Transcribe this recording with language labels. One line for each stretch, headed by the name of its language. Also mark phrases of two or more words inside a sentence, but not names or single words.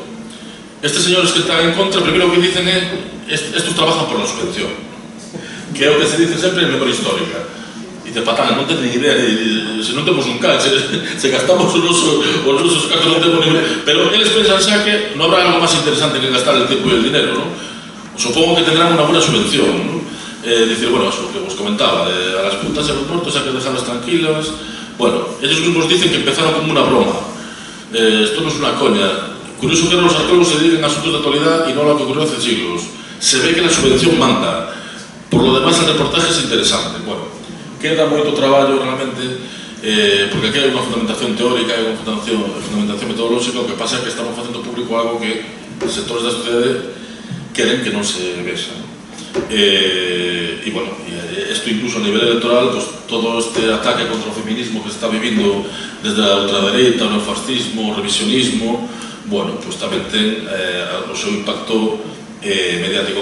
Galician: Estes señores que están en contra, primeiro que dicen é
Spanish: estos trabajan por la subvención,
Galician: que é o que se dice sempre en memoria histórica. Dice, patán, non ten ni idea, se non temos un cal, se gastamos os nosos cartos non temos ni... Pero eles pensan xa que non habrá algo máis interesante que gastar
Spanish: el tiempo
Galician: e
Spanish: el dinero,
Galician: non?
Spanish: Supongo que tendrán unha buena subvención,
Galician: non? Dicir,
Spanish: bueno, eso que vos comentaba, a las putas e los muertos hay que dejarlas tranquilas. Bueno, ellos mismos dicen que empezaron como una broma. Esto no es una coña. Curioso que los arqueólogos se dediquen a asuntos de actualidad y no a lo que ocurrió hace siglos. Se ve que la subvención manda. Por lo demás, el reportaje es interesante.
Galician: Bueno, queda moito traballo realmente, porque aquí hai unha fundamentación teórica, hai unha fundamentación metodolóxica. O que pasa é que estamos facendo público algo que os sectores da sociedade queren que non se vexa. E bueno, isto incluso a nivel electoral, pues, todo este ataque contra o feminismo que se está vivindo desde a ultradereita, o neofascismo, o revisionismo, bueno, pues tamén ten o seu impacto mediático.